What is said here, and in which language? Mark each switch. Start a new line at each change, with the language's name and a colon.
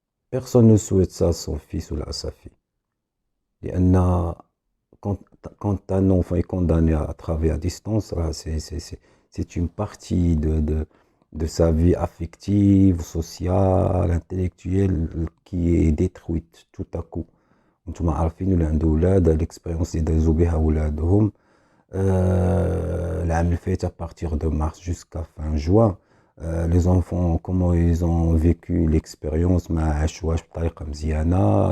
French: Personne ne souhaite ça à son fils ou à sa fille. لأن quand un enfant est condamné à travailler à distance, c'est une partie de sa vie affective, sociale, intellectuelle qui est détruite tout à coup.
Arabic: انتم عارفين اللي عنده ولاد الاكسبيريونس اللي دازو بها ولادهم العام اللي فات à partir de mars jusqu'à fin juin.
French: Les enfants comment ils ont vécu l'expérience ما عاشوهاش بطريقه مزيانه.